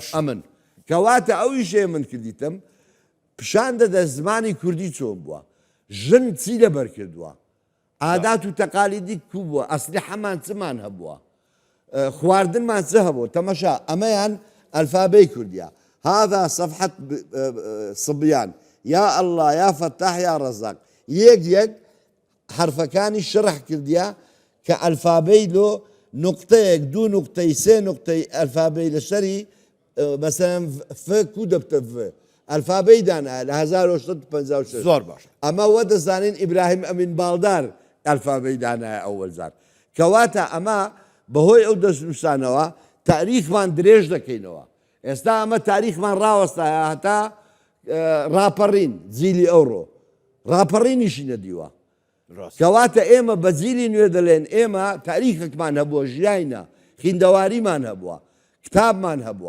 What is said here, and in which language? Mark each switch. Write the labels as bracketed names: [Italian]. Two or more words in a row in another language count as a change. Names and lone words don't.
[Central Kurdish] ئەمن کەواتە ئەوی شێ من کردیتم پیشان دەدە زمانی کوردی چۆن بووە ژن چی لەبەر کردووە عادات و تەقالیدی کو بووە ئەسلی حەمان چمان هەبووە خواردنمان چ هەبوو تەمەشا ئەمەیان ئەلفابەی کوردیە [Arabic] هذا صفحة صبيان يا الله يا فتاح يا رزاق [Central Kurdish] يك يك حرفەکانی شرح کردیا کە ئەلفابەی لۆ نقطەیەک دوو نقطەی سێ نقطەی ئەلفابەی لەسەری مەسەن ف کو دەبتە ف ئەلفابەی دانا لە 1956 زۆر باشە. ئەمە وە دەزانین ئیبراهیم ئەمین باڵدار ئەلفابەی دانایە ئەوەل زار کەواتە ئەمە بەهۆی ئەو دەستنووسانەوە تاریخمان درێژ دەکەینەوە ئێستا ئەمە تاریخمان ڕاوەستایە هەتا ڕاپەڕین جیلی ئەوڕۆ ڕاپەڕینیشی نەدیوە کەواتە ئێمە بە جیلی نوێ دەڵێن ئێمە تاریخێکمان هەبووە ژیانە خیندەواریمان هەبووە کتابمان هەبووە